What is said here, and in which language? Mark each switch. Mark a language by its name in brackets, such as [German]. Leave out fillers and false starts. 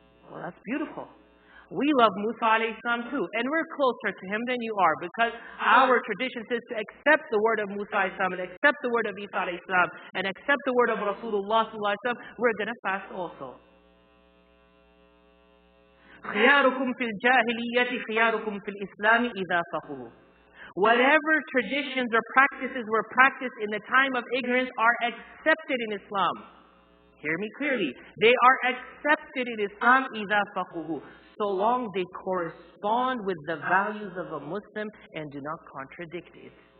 [English] Well, that's beautiful. We love Musa alayhi salam too, and we're closer to him than you are, because our tradition says to accept the word of Musa alayhi salam, and accept the word of Isa alayhi salam, and accept the word of Rasulullah sallallahu alaihi wasallam. We're going to fast also. [Arabic] خياركم في الجاهلية خياركم في الإسلام إذا فقهوا. [English] Whatever traditions or practices were practiced in the time of ignorance are accepted in Islam. Hear me clearly. They are accepted in Islam [Arabic] إذا فقهوا, [English] so long they correspond with the values of a Muslim and do not contradict it.